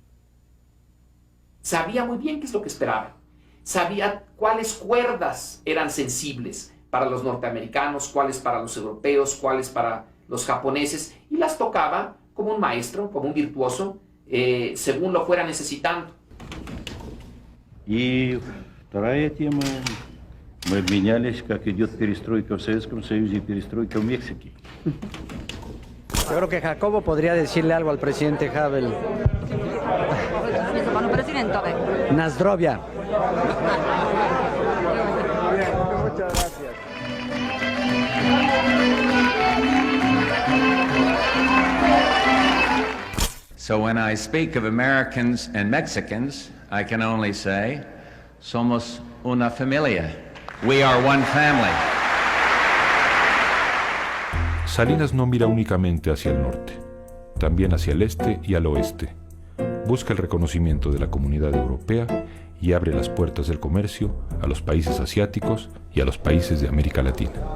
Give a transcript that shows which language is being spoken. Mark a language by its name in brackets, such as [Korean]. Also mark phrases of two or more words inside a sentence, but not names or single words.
[Spanish] Sabía muy bien qué es lo que esperaba. Sabía cuáles cuerdas eran sensibles para los norteamericanos, cuáles para los europeos, cuáles para los japoneses, y las tocaba como un maestro, como un virtuoso, según lo fuera necesitando. [Russian] И вторая тема, мы обменялись, как идет перестройка в Советском Союзе и перестройка в Мексике. [Spanish] Yo creo que Jacobo podría decirle algo al presidente Havel. Nazdrovia. Muchas gracias. [English] So when I speak of Americans and Mexicans, I can only say, [Spanish] somos una familia. [English] We are one family. [Spanish] Salinas no mira únicamente hacia el norte, también hacia el este y al oeste. Busca el reconocimiento de la comunidad europea y abre las puertas del comercio a los países asiáticos y a los países de América Latina.